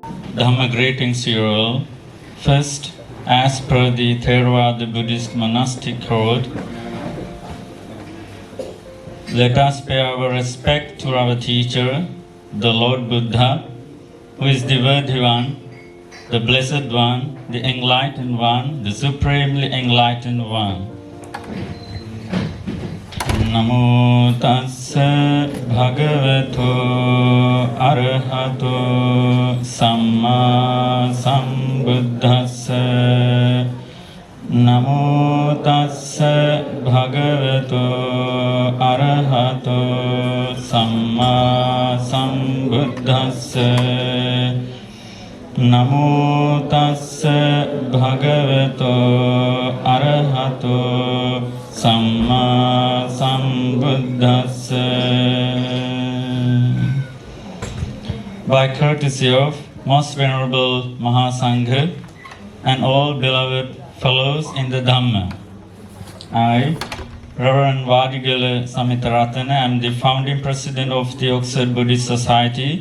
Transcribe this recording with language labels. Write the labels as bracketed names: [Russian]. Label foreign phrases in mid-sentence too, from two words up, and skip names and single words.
[English] Dhamma greetings to you all. First, as per the Theravāda Buddhist Monastic Code, let us pay our respect to our teacher, the Lord Buddha, who is the Worthy One, the Blessed One, the Enlightened One, the Supremely Enlightened One. [Pali] Namo tassa bhagavato arahato samma sambuddhassa. Namo tassa bhagavato arahato samma sambuddhassa. Namo tassa bhagavato arahato samma sambuddhassa. [English] By courtesy of Most Venerable Mahasangha and all beloved fellows in the Dhamma, I, Rev Wadigala Samitharathana, am the founding president of the Oxford Buddhist Society.